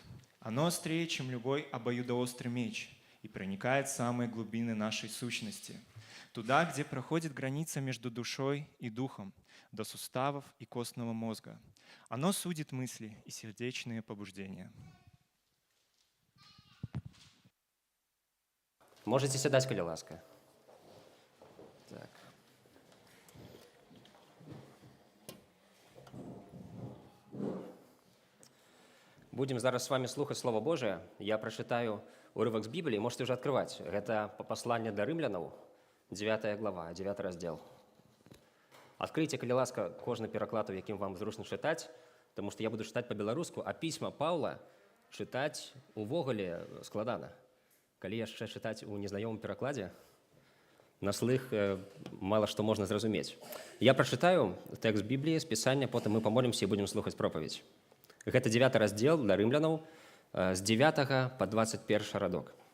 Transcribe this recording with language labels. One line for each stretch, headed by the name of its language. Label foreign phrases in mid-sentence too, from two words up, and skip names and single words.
Russian: Оно острее, чем любой обоюдоострый меч, и проникает в самые глубины нашей сущности, туда, где проходит граница между душой и духом, до суставов и костного мозга. Оно судит мысли и сердечные побуждения.
Ukrainian: Можете сідати, коли ласка.
Belarusian: Так. Будем зараз с вами слухаць Слово Божие. Я прочитаю урывак з Бібліі,
Russian: можете уже открывать. Это послание до римлянаў, 9 глава, 9 раздел. Откройте,
Belarusian: коли ласка, кожны пераклад, у якім вам зручна читать,
Russian: потому что я буду читать по-беларуску, а письма Павла читать
Belarusian: увогуле складана. Калі яшчэ чытаць у незнаёмым перакладзе, на слых мало што можна зразумець. Я прачытаю тэкст Бібліі з Пісання, потым мы памолімся і будзем слухаць пропаведь. Гэта 9 раздзел для рымлянаў з 9 по 21 радок.